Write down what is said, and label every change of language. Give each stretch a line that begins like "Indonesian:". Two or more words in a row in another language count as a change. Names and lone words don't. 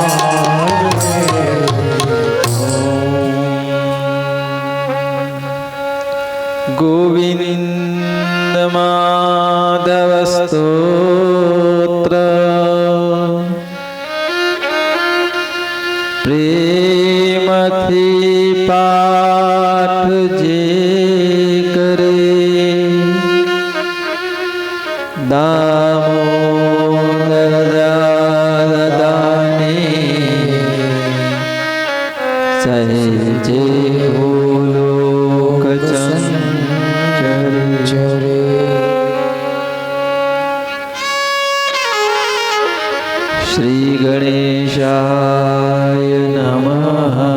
Gujarati: ગોવિન્દ માધવ સ્તોત્ર પ્રેમથી પાઠ જે કરે દામોદર દાદાને સહજે
Sanskrit: श्री गणेशाय नमः।